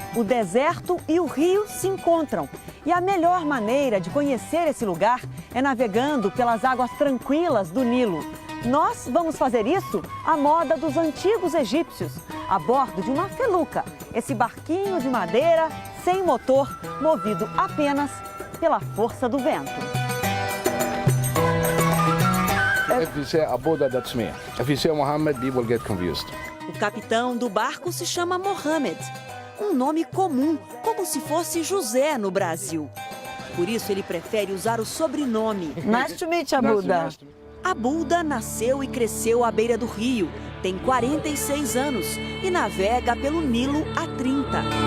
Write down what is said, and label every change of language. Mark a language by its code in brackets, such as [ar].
[pt] O deserto e o rio se encontram. E a melhor maneira de conhecer esse lugar é navegando pelas águas tranquilas do Nilo. Nós vamos fazer isso à moda dos antigos egípcios, a bordo de uma feluca, esse barquinho de madeira sem motor, movido apenas pela força do vento. [en] If you say Abuda, that's me. If you say Muhammad, people get confused. [pt] O capitão do barco se chama Mohammed, um nome comum, como se fosse José no Brasil. Por isso ele prefere usar o sobrenome. [en] Nice to meet you, Abuda. [pt] Abuda nasceu e cresceu à beira do rio, tem 46 anos e navega pelo Nilo há 30.